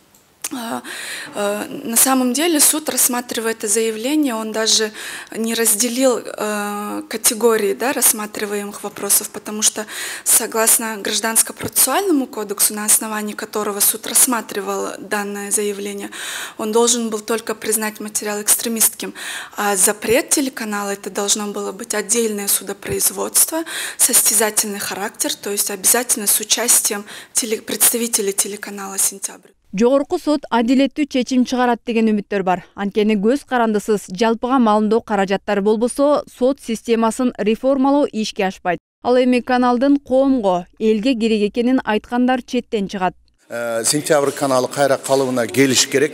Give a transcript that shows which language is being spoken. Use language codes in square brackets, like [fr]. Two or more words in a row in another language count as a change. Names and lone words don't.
[ru] На самом деле суд, рассматривая это заявление, он даже не разделил категории, да, рассматриваемых вопросов, потому что согласно Гражданско-процессуальному кодексу, на основании которого суд рассматривал данное заявление, он должен был только признать материал экстремистским, а запрет телеканала это должно было быть отдельное судопроизводство, состязательный характер, то есть обязательно с участием представителей телеканала «Сентябрь». [ky] Жогорку сот адилеттүү чечим чыгарат деген үмүттөр бар. Анткени көз карандысыз жалпыга маалымдоо каражаттары болбосо, сот системасын реформалоо ишке ашпайт. Ал эми каналдын коомго, элге керек экенин айткандар четтен чыгат. Сентябрь каналы кайра калыбына келиш керек.